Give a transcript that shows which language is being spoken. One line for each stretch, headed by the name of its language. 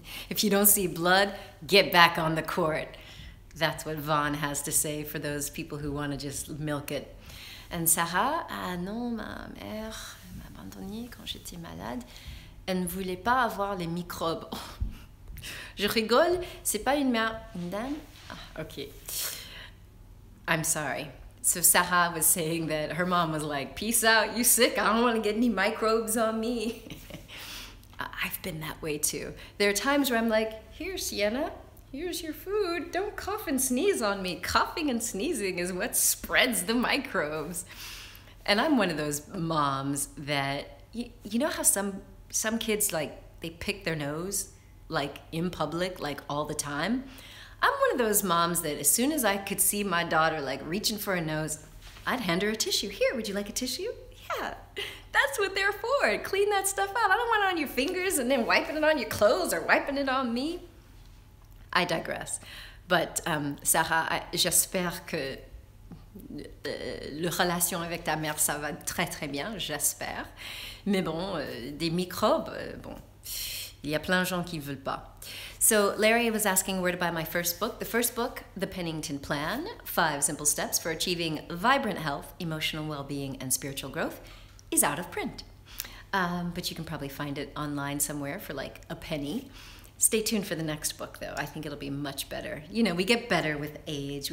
English: If you don't see blood, get back on the court. That's what Vaughn has to say for those people who want to just milk it. And
French: Sarah, ah non, ma mère m'a abandonnée quand j'étais malade. Elle ne voulait pas avoir les microbes. Oh, je rigole, c'est pas une mère, une dame?
English: Ah, okay. I'm sorry. So Sarah was saying that her mom was like, peace out, you sick, I don't want to get any microbes on me. I've been that way too. There are times where I'm like, here, Sienna, here's your food. Don't cough and sneeze on me. Coughing and sneezing is what spreads the microbes. And I'm one of those moms that, you know how some kids, like, they pick their nose, like, in public, like, all the time? I'm one of those moms that as soon as I could see my daughter, like, reaching for a nose, I'd hand her a tissue. Here, would you like a tissue? Yeah, that's what they're for. Clean that stuff out. I don't want it on your fingers and then wiping it on your clothes or wiping it on me. I digress. But
French: Sarah, j'espère que la relation avec ta mère, ça va très très bien, j'espère. Mais bon, des microbes, bon, il y a plein de gens qui ne veulent pas.
English: So Larry was asking where to buy my first book. The first book, The Pennington Plan, 5 Simple Steps for Achieving Vibrant Health, Emotional Well-Being, and Spiritual Growth, is out of print. But you can probably find it online somewhere for like a penny. Stay tuned for the next book, though. I think it'll be much better. You know, we get better with age.